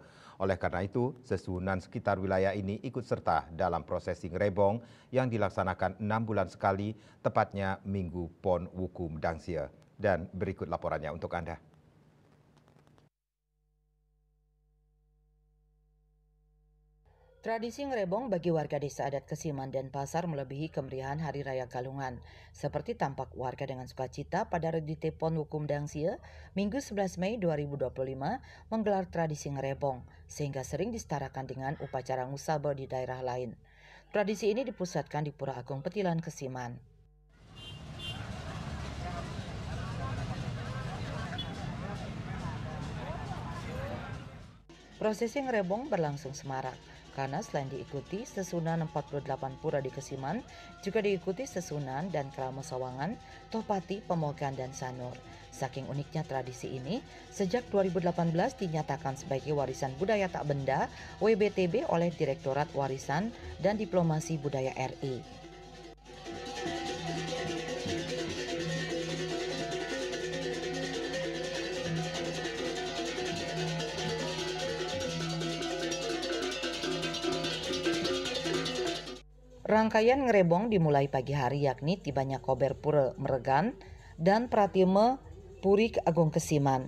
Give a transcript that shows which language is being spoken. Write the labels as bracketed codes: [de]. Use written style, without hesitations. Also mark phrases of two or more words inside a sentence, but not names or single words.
[id] Oleh karena itu, sesuhunan sekitar wilayah ini ikut serta dalam prosesi Ngrebong yang dilaksanakan 6 bulan sekali, tepatnya Minggu Pon Wuku Medangsia. Dan berikut laporannya untuk Anda. Tradisi Ngrebong bagi warga desa adat Kesiman dan Pasar melebihi kemeriahan Hari Raya Galungan. Seperti tampak warga dengan sukacita pada Redite Pon Wuku Medangsia, Minggu 11 Mei 2025 menggelar tradisi Ngrebong, sehingga sering disetarakan dengan upacara Ngusabe di daerah lain. Tradisi ini dipusatkan di Pura Agung Petilan Kesiman. Prosesi Ngrebong berlangsung semarak, karena selain diikuti sesunan 48 pura di Kesiman, juga diikuti sesunan dan krama Sawangan, Tohpati, Pemogan, dan Sanur. Saking uniknya tradisi ini, sejak 2018 dinyatakan sebagai warisan budaya tak benda WBTB oleh Direktorat Warisan dan Diplomasi Budaya RI. Rangkaian Ngrebong dimulai pagi hari, yakni tibanya Kober Pura Meregan dan Pratime Puri Agung Kesiman.